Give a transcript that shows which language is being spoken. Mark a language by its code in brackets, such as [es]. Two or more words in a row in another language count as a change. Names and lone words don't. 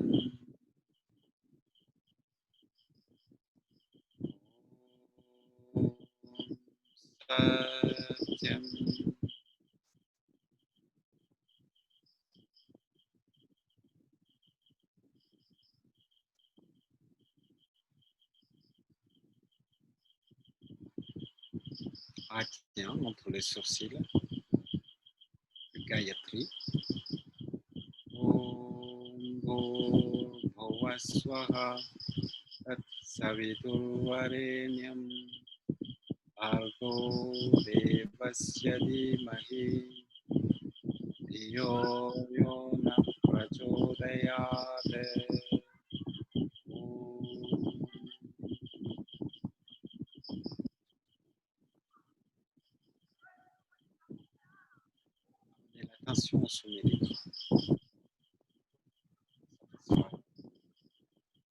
[fr] Satyam. Ajna entre les sourcils. Gayatri. [sa] Om Bhava Swaha Tat Saviturvarenyam Bhargo Devasya Dhimahi Dhiyo Yo Na Prachodayate. [fr] Et l'attention au sommet des bras.